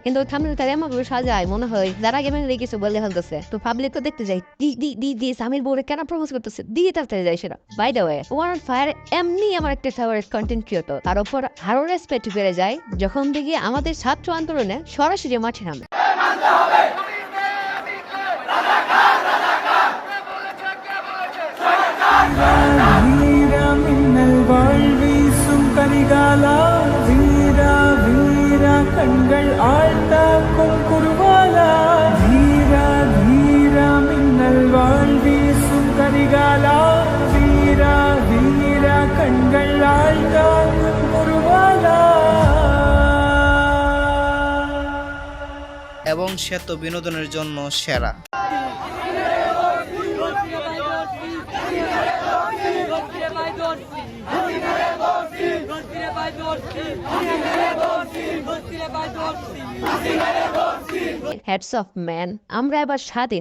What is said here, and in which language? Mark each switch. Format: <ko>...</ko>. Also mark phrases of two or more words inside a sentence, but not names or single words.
<bn>কিন্তু থাম্বনেলটা এমন ভাবে সাজায় মনে হয় যারা গেমিং এর কিছু বলে ফেলতেছে। তো পাবলিক তো দেখতে যাই দি সামির বউরে কেন প্রপোজ করতেছে, দিয়ে তাড়াতাড়ি যায় সেটা।</bn> <en>by the way</en> <bn>ওমরান ফায়ার এমনি আমার একটা</bn> <en>favorite content creator.</en> <bn>তার উপর আরো রেসপেক্ট বেড়ে যায় যখন দেখি আমাদের ছাত্র আন্দোলনে সরাসরি মাঠে নামে।</bn> <ta>கண்கள் ஆழ்ந்தாக்கும் குருவாலா வீரா வீரா மின்னல் வாழ் வீசும் கரிகாலா வீரா வீரா கண்கள் ஆழ்ந்தாக்கும் குருவாலா।</ta> <bn>এবং সে তো বিনোদনের জন্য সেরা।</bn> <en>hats off man,</en> <bn>আমরা এবার স্বাধীন।</bn>